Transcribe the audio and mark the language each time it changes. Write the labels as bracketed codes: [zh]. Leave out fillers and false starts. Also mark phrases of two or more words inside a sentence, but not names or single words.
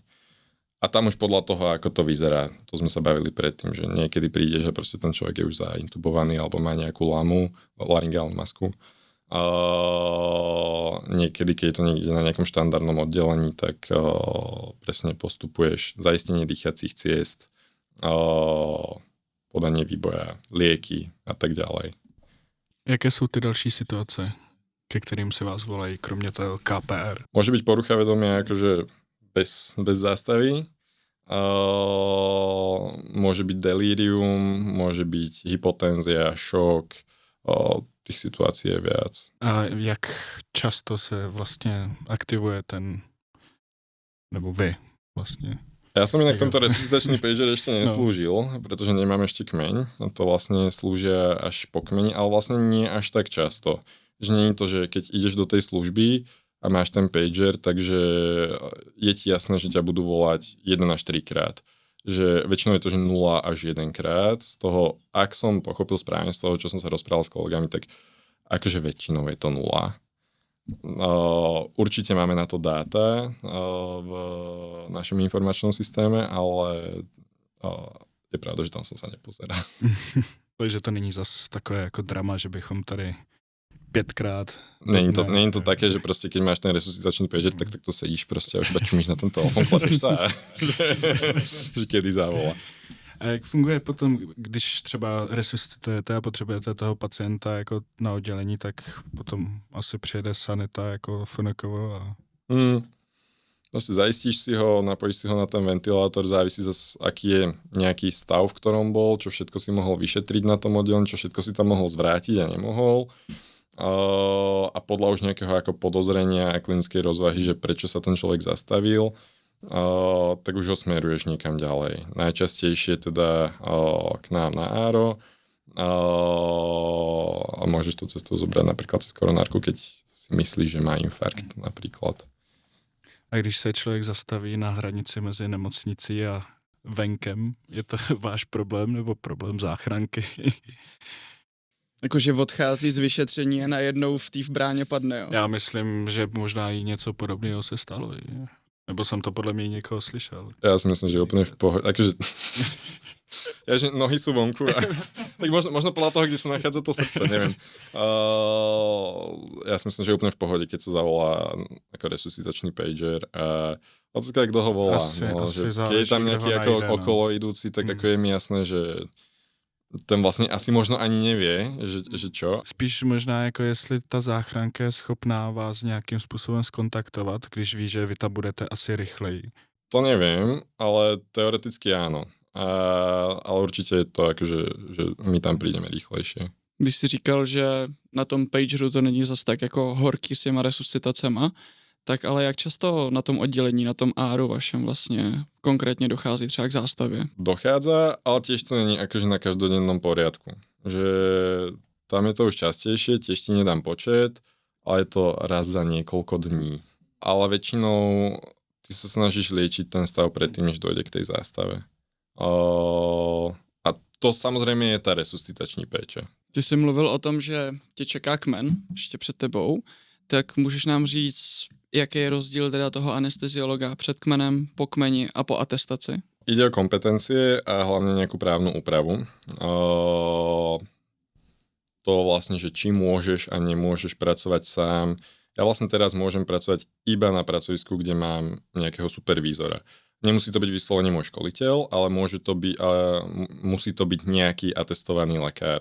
[sk] A tam už podľa toho, ako to vyzerá, to sme sa bavili predtým, že niekedy príde, že proste ten človek je už zaintubovaný alebo má nejakú lamu, laryngálnu masku. Niekedy, keď je to niekde na nejakom štandardnom oddelení, tak presne postupuješ zaistenie dýchacích ciest, podanie výboja, lieky a tak ďalej. [cs] Jaké sú ty další situace, ke kterým se vás volají, kromě toho KPR? [sk] Môže byť porucha vedomia akože bez zástavy. Môže byť delírium, môže byť hypotenzia, šok. Tých situácií je viac. [cs] A jak často se vlastně aktivuje ten, nebo vy vlastně? [sk] Ja som inak tento resuscitačný pager ešte neslúžil, pretože nemám ešte kmeň. To vlastne slúžia až po kmeni, ale vlastne nie až tak často. Že nie je to, že keď ideš do tej služby a máš ten pager, takže je ti jasné, že ťa budú volať 1 až 3 krát. Že väčšinou je to, že 0 až 1 krát. Z toho, ak som pochopil správne z toho, čo som sa rozprával s kolegami, tak akože väčšinou je to 0. Určite máme na to dáta v našom informačnom systéme, ale je pravda, že tam som sa nepozeral. [cs] Takže to není zas takové jako drama, že bychom tady 5krát... [sk] Není to také, že proste keď máš ten resuscitačný pager, tak to sedíš proste a už iba čumíš na ten telefon, kladeš sa a že kedy zavolá. [cs] A jak funguje potom, když třeba resuscitujete a potřebujete toho pacienta jako na oddělení, tak potom asi přijede sanita jako Fonokovo a... [sk] Vlastne zaistíš si ho, napojíš si ho na ten ventilátor, závisí zase, aký je nejaký stav, v ktorom bol, čo všetko si mohol vyšetriť na tom oddelení, čo všetko si tam mohol zvrátiť a nemohol. A podľa už nejakého ako podozrenia a klinickej rozvahy, že prečo sa ten človek zastavil, tak už ho smeruješ niekam ďalej. Najčastejšie teda k nám na áro a môžeš to cestou zobrať napríklad cez koronárku, keď si myslíš, že má infarkt napríklad. [cs] A když se člověk zastaví na hranici mezi nemocnicí a venkem, je to váš problém nebo problém záchranky? Jakože odchází z vyšetření a najednou v té bráně padne, jo? Já myslím, že možná i něco podobného se stalo. Nebo jsem to podle mě někoho slyšel. [sk] Ja si myslím, že je úplne v pohode. Akože... Ja, že nohy sú vonku. Tak možno podľa toho, kde sa nachádza to srdce, neviem. Ja si myslím, že je úplne v pohode, keď sa zavolá ako resuscitačný pager. [cs] A otázka, jak dlho volá. [sk] Asi že záleží, keď je tam nejaký ako okolo idúci, tak ako je mi jasné, že ten vlastně asi možno ani nevie, že čo. [cs] Spíš možná jako jestli ta záchranka je schopná vás nějakým způsobem skontaktovat, když ví, že vy tam budete asi rychleji. [sk] To neviem, ale teoreticky áno. Ale určite je to akože, že my tam prídeme rýchlejšie. [cs] Když jsi říkal, že na tom pageru to není zas tak jako horký s těma resuscitacema, tak ale jak často na tom oddělení, na tom áru vašem vlastně konkrétně dochází třeba k zástavě? [sk] Dochádza, ale tiež to není akože na každodennom poriadku. Že tam je to už častejšie, tiež ti nedám počet, ale je to raz za niekoľko dní. Ale väčšinou ty sa snažíš liečiť ten stav predtým, než dojde k tej zástave. [cs] A to samozřejmě je ta resuscitační péče. Ty jsi mluvil o tom, že tě čeká kmen ještě před tebou, tak můžeš nám říct, jaký je rozdíl teda toho anesteziologa před kmenem, po kmeni a po atestaci? [sk] Ide o kompetencie a hlavne nejakú právnu úpravu. To vlastne, že či môžeš a nemôžeš pracovať sám. Ja vlastne teraz môžem pracovať iba na pracovisku, kde mám nejakého supervízora. Nemusí to byť vyslovene môj školiteľ, ale musí to byť nejaký atestovaný lekár.